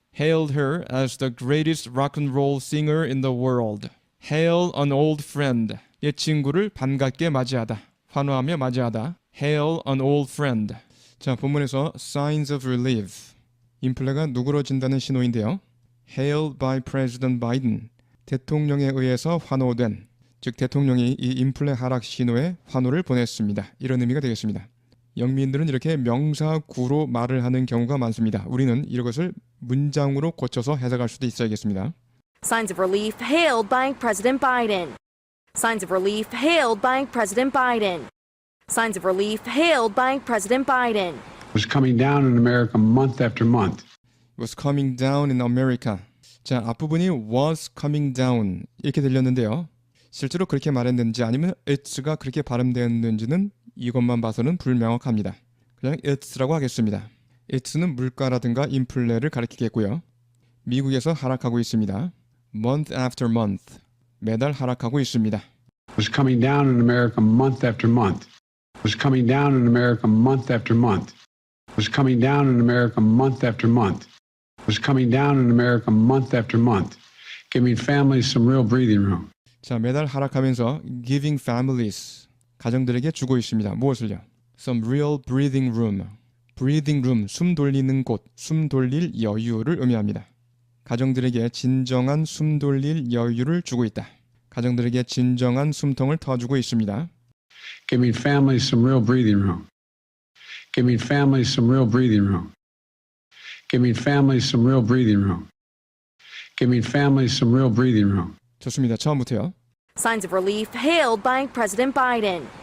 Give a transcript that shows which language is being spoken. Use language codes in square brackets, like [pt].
[en] Hailed her as the greatest rock and roll singer in the world. Hail an old friend. [ko] 옛 친구를 반갑게 맞이하다. 환호하며 맞이하다. [en] Hail an old friend. [ko] 자, 본문에서 [en] signs of relief. [ko] 인플레가 누그러진다는 신호인데요. [en] Hailed by President Biden. [ko] 대통령에 의해서 환호된, 즉 대통령이 이 인플레 하락 신호에 환호를 보냈습니다. 이런 의미가 되겠습니다. 영미인들은 이렇게 명사구로 말을 하는 경우가 많습니다. 우리는 이것을 문장으로 고쳐서 해석할 수도 있어야겠습니다. [en] Signs of relief hailed by President Biden. Signs of relief hailed by President Biden. Signs of relief hailed by President Biden. Was coming down in America month after month. Was coming down in America. [ko] 자, 앞부분이 [en] was coming down [ko] 이렇게 들렸는데요. 실제로 그렇게 말했는지 아니면 it's가 그렇게 발음되었는지는 이것만 봐서는 불명확합니다. 그냥 it's라고 하겠습니다. it's는 물가라든가 인플레를 가리키겠고요. 미국에서 하락하고 있습니다. [en] month after month. [ko] 매달 하락하고 있습니다. [en] Was coming down in America month after month. Was coming down in America month after month. Was coming down in America month after month. Was coming down in America month after month, giving families some real breathing room. [ko] 자, 매달 하락하면서 [en] giving families, [ko] 가정들에게 주고 있습니다. 무엇을요? [en] Some real breathing room. [ko] breathing room, 숨 돌리는 곳, 숨 돌릴 여유를 의미합니다. 가정들에게 진정한 숨 돌릴 여유를 주고 있다. 가정들에게 진정한 숨통을 터주고 있습니다. [en] Giving families some real breathing room. Giving families some real breathing room. giving families some real breathing room. Giving families some real breathing room. [ko] 좋습니다. 처음부터요. [en] Signs of relief hailed by President Biden.